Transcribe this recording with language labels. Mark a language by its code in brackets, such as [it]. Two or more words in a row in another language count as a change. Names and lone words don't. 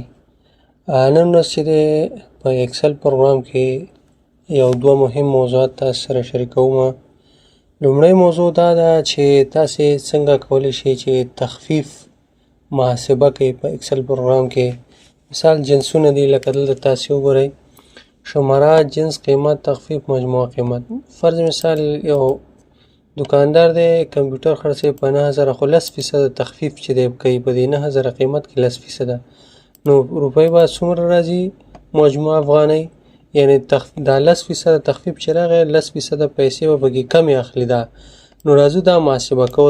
[ps] نن ورځ چې دی په ایکسل پروګرام کې یو دوه مهم موضوعات تاسو سره شریکوم. لومړی موضوع دا ده چې تاسې څنګه کولی شئ چې تخفیف محاسبه کوئ په ایکسل پروګرام کې. مثال جنسونه دي لکه دلته تاسې وګورئ شماره جنس قیمت تخفیف مجموعه قیمت. فرض مثال یو دکاندار دی کمپیوټر خرڅوي په 9000 خو 10% تخفیف چې دی کوي په دې 9000 قیمت کې 10% نو روپۍ به څومره راځي مجموعه افغانۍ یعنی دا 10% تخفیف چې راغی 10% پیسې به پکې کمې اخلي دا نو راځو دا محاسبه کوو.